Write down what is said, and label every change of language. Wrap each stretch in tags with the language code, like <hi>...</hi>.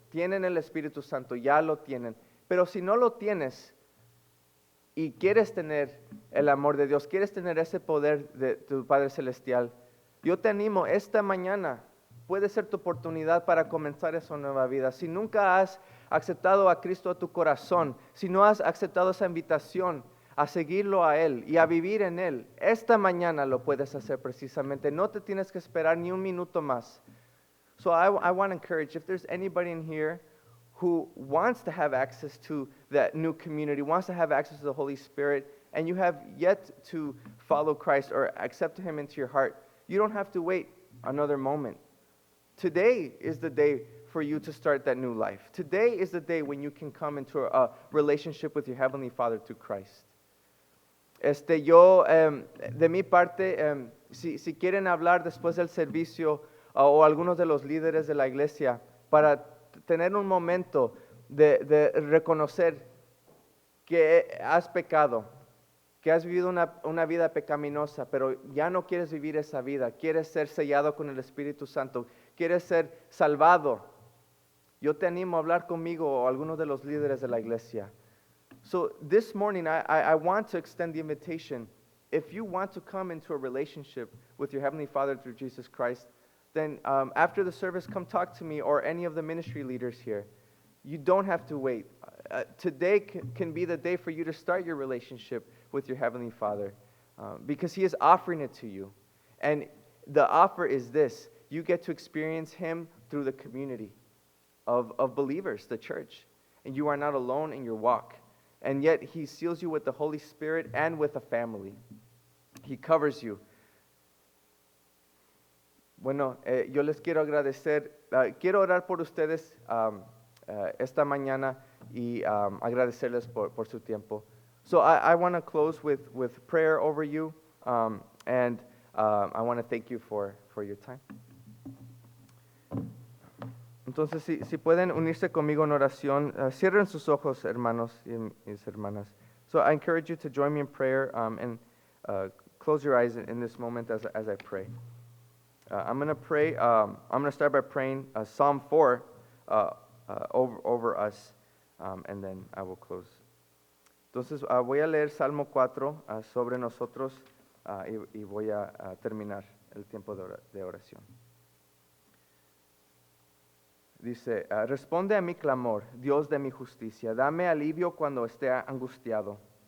<es>Tienen el Espíritu Santo, ya lo tienen. Pero si no lo tienes y quieres tener el amor de Dios, quieres tener ese poder de tu Padre Celestial, yo te animo, esta mañana puede ser tu oportunidad para comenzar esa nueva vida. Si nunca has aceptado a Cristo a tu corazón, si no has aceptado esa invitación a seguirlo a Él y a vivir en Él, esta mañana lo puedes hacer precisamente. No te tienes que esperar ni un minuto más.</es> <en>So I want to encourage, if there's anybody in here who wants to have access to that new community, wants to have access to the Holy Spirit, and you have yet to follow Christ or accept Him into your heart, you don't have to wait another moment. Today is the day for you to start that new life. Today is the day when you can come into a relationship with your Heavenly Father through Christ.</en> <es>Yo, de mi parte, si quieren hablar después del servicio o algunos de los líderes de la iglesia para tener un momento de reconocer que has pecado, que has vivido una vida pecaminosa, pero ya no quieres vivir esa vida, quieres ser sellado con el Espíritu Santo, quieres ser salvado, yo te animo a hablar conmigo o algunos de los líderes de la iglesia.</es> <en>So this morning, I want to extend the invitation. If you want to come into a relationship with your Heavenly Father through Jesus Christ, then after the service, come talk to me or any of the ministry leaders here. You don't have to wait. Today can be the day for you to start your relationship with your Heavenly Father because He is offering it to you. And the offer is this. You get to experience Him through the community of believers, the church. And you are not alone in your walk. And yet He seals you with the Holy Spirit and with a family. He covers you.</en> <es>Bueno, yo les quiero agradecer. Quiero orar por ustedes esta mañana y agradecerles por su tiempo.</es> <en>So I want to close with prayer over you, and I want to thank you for your time.</en> <es>Entonces, si pueden unirse conmigo en oración, cierren sus ojos, hermanos y mis hermanas.</es> <en>So I encourage you to join me in prayer and close your eyes in this moment as I pray. I'm going to pray. I'm going to start by praying Psalm 4 over us, and then I will close.</en> <es>Entonces, voy a leer Salmo 4 sobre nosotros y voy a terminar el tiempo de oración. Dice, responde a mi clamor, Dios de mi justicia, dame alivio cuando esté angustiado.</es>